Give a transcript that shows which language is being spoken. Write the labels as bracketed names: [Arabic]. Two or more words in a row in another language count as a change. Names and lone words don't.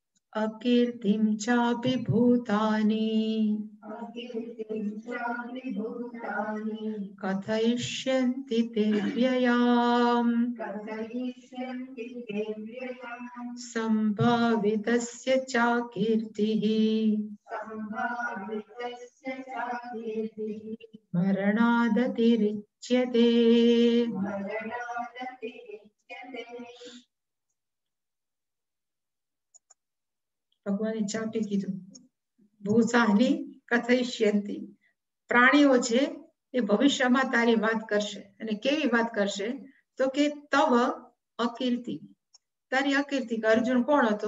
[Sanskrit] अकीर्तिं चापि भूतानि कथयिष्यन्ति ते व्ययाम् सम्भावितस्य चाकीर्तिः मरणादतिरिच्यते। [Gujarati] ભગવાને ચાપી કીધું [Sanskrit] भूतानि कथयिष्यन्ति, [Gujarati] પ્રાણીઓ છે એ ભવિષ્યમાં તારી વાત કરશે. અને કેવી વાત કરશે? તો કે [Sanskrit] तव अकीर्ति, [Gujarati] તારી અકીર્તિ. અર્જુન કોણ હતો?